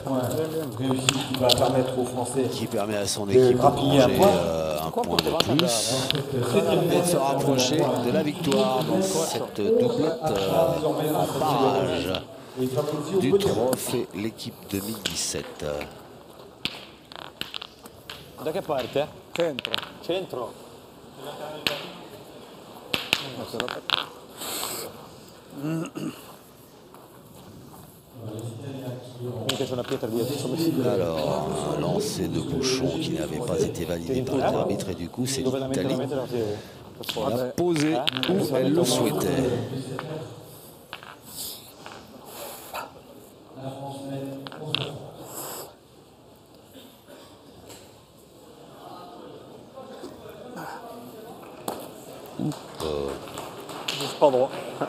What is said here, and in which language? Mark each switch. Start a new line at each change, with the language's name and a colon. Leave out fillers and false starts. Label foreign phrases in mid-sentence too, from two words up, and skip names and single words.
French: Réussite qui va permettre aux Français qui permet à son équipe de rappuyer un manger point. un point de plus et de se rapprocher de la victoire dans cette doublette en barrage du trophée l'équipe 2017.
Italian: Da che parte? Centro. Centro. Minchia c'è una pietra dietro. Come si
French: Alors, un lancer de bouchon qui n'avait pas été validé par l'arbitre et du coup c'est
Italian: dove la mettere
French: l'Italie
Italian: la tiri.
French: qui l'a posé où elle le souhaitait. Juste pas droit.